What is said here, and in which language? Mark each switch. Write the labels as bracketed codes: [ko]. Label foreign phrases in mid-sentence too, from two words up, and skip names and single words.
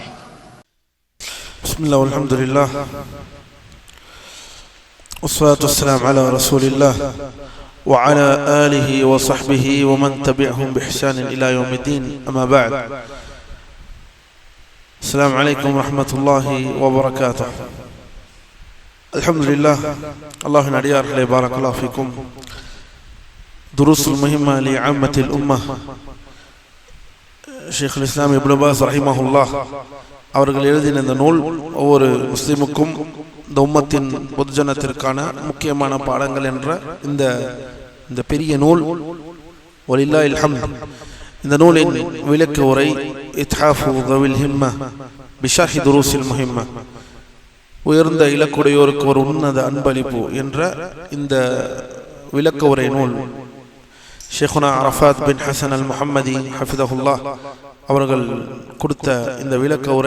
[ar] بسم الله والحمد لله والصلاة والسلام على رسول الله وعلى آله وصحبه ومن تبعهم بإحسان إلى يوم الدين. أما بعد، السلام عليكم ورحمة الله وبركاته. الحمد لله. الله نعيار بارك الله فيكم. دروس المهمة لعامة الأمة. [ta] ஷேக் இஸ்லாம் இப்னு பாஸ் ரஹிமஹுல்லாஹ் அவர்கள் எழுதின இந்த நூல் ஒவ்வொரு முஸ்லிமுக்கும் இந்த உம்மத்தின் பொதுஜனத்திற்கான முக்கியமான பாடங்கள் என்ற இந்த பெரிய நூல் [ar] ولله الحمد. [ta] இந்த நூலின் விளக்க உரை இத்ஹாஃபு தவில் ஹிம்ம பிஷர்ஹி துரூஸில் முஹிம்ம, உயர்ந்த இலக்குடையோருக்கு ஒரு உன்னத அன்பளிப்பு என்ற இந்த விளக்க உரை நூல் ஷேகுனா அரஃபாத் பின் ஹசன் அல் முஹம்மதி ஹஃபிதஹுல்லாஹ் அவர்கள் கொடுத்த இந்த விளக்க உரை.